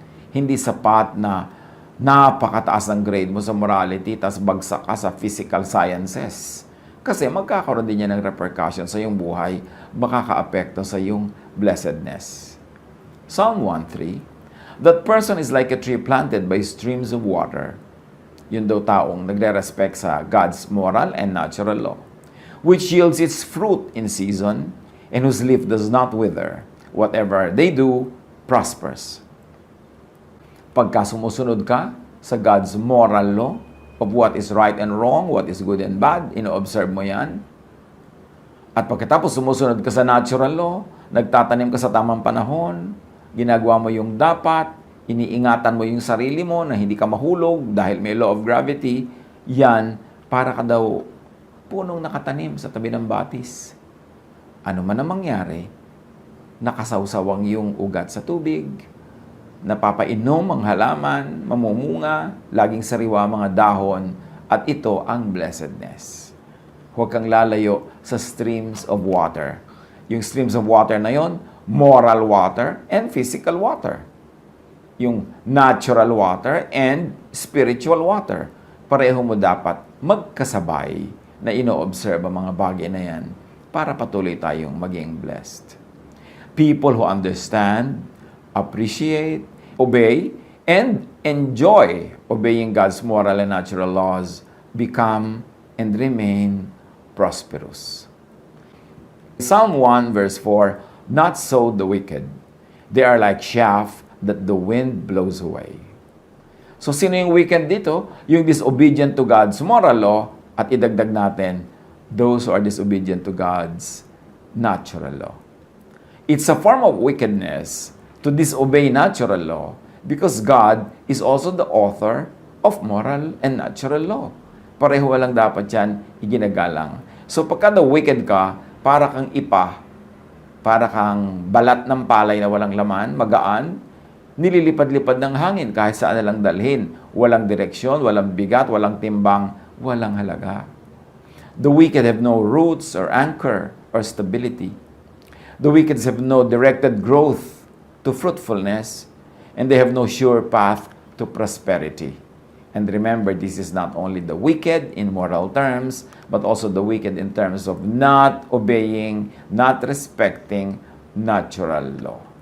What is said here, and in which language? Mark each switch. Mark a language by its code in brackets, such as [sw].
[tl] Hindi sapat na napakataas ng grade mo sa morality, tas bagsak ka sa physical sciences. Kasi magkakaroon din yan ng repercussion sa iyong buhay, makaka-apekto sa iyong blessedness. [en] Psalm 1:3, that person is like a tree planted by streams of water. [tl] Yun daw taong nagre-respect sa [en] God's moral and natural law, which yields its fruit in season, and whose leaf does not wither. Whatever they do, prospers. [tl] Pagka sumusunod ka sa [en] God's moral law of what is right and wrong, what is good and bad, [tl] ino-observe mo yan. At pagkatapos sumusunod ka sa natural law, nagtatanim ka sa tamang panahon, ginagawa mo yung dapat, iniingatan mo yung sarili mo na hindi ka mahulog dahil may law of gravity, yan, para ka daw punong nakatanim sa tabi ng batis. Ano man ang mangyari, nakasawsawang yung ugat sa tubig, napapainom ang halaman, mamumunga, laging sariwa mga dahon, at ito ang blessedness. Huwag kang lalayo sa [en] streams of water. Yung streams of water [tl] na yon, [en] moral water and physical water. Yung natural water and spiritual water. [tl] Pareho mo dapat magkasabay na ino-observe ang mga bagay na yan para patuloy tayong maging blessed. [en] People who understand, appreciate, obey, and enjoy obeying God's moral and natural laws become and remain prosperous. Psalm 1 verse 4, not so the wicked. They are like chaff that the wind blows away. [tl] So sino yung [en] wicked [tl] dito? Yung [en] disobedient to God's moral law, [tl] at idagdag natin, [en] those who are disobedient to God's natural law. It's a form of wickedness to disobey natural law because God is also the author of moral and natural law. [tl] Pareho walang dapat yan iginagalang. So pagka [en] the wicked [tl] ka, para kang para kang balat ng palay na walang laman, magaan, nililipad-lipad ng hangin kahit saan na lang dalhin. Walang direksyon, walang bigat, walang timbang, walang halaga. [en] The wicked have no roots or anchor or stability. The wicked have no directed growth to fruitfulness, and they have no sure path to prosperity. And remember, this is not only the wicked in moral terms, but also the wicked in terms of not obeying, not respecting natural law.